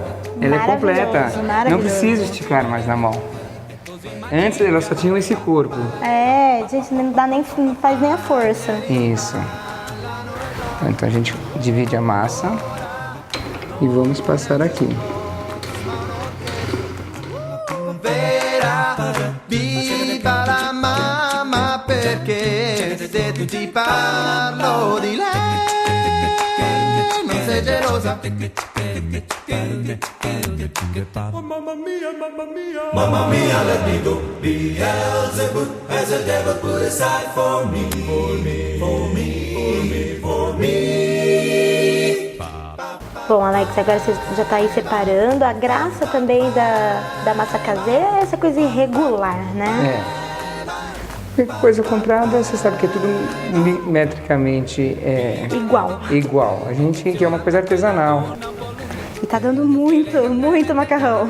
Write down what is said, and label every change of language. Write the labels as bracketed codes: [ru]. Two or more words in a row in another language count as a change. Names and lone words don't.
[pt] Ela é completa. Não precisa esticar mais na mão. Antes ela só tinha esse corpo. Gente, não dá nem, não faz nem a força. Isso. Então a gente divide a massa e vamos passar aqui. [it] Viva la mamma perché se tu ti parlo di lei non sei gelosa. Oh, mamma mia, mamma mia. Mamma mia, [en] let me go. Beelzebub has a devil put aside for me. For me, for me, for me, for me. [pt] Bom, Alex, agora você já tá aí separando. A graça também da massa caseira é essa coisa irregular, né? Coisa comprada, você sabe que é tudo metricamente Igual. A gente quer uma coisa artesanal. E tá dando muito macarrão.